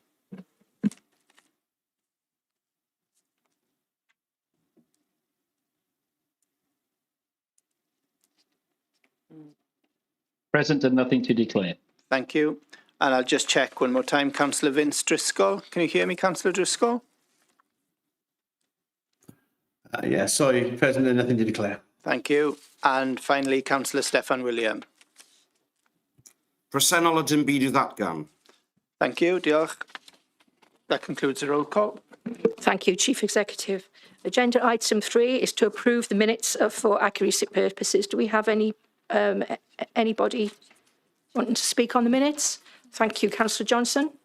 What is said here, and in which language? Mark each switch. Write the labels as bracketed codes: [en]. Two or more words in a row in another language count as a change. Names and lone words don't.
[en] Present and nothing to declare. Thank you. And I'll just check one more time. Councillor Vince Driscoll. Can you hear me, Councillor Driscoll? Sorry, present and nothing to declare. Thank you. And finally, Councillor Steffan William. [cy] Bresennol a dim byd o ddatgan. [en] Thank you. Diolch. That concludes the roll call. Thank you, Chief Executive. Agenda item 3 is to approve the minutes for accuracy purposes. Do we have anybody wanting to speak on the minutes? Thank you, Councillor Johnson.